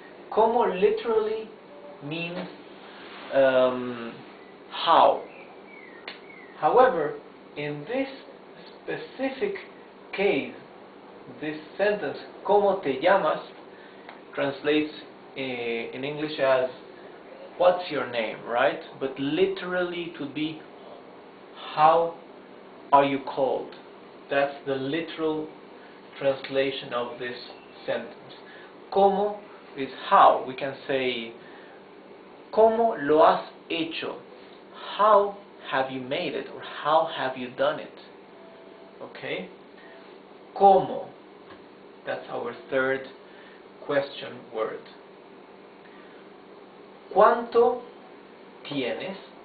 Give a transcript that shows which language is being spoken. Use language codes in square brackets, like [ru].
[en] ¿Cómo literally means how. However, in this specific case, this sentence, [es] ¿Cómo te llamas?, [en] translates in English as what's your name, right? But literally it would be how are you called. That's the literal translation of this sentence. ¿Cómo is how. We can say [es] ¿Cómo lo has hecho? [en] How have you made it, or how have you done it? Okay? ¿Cómo? That's our third question word. [es] ¿Cuánto tienes?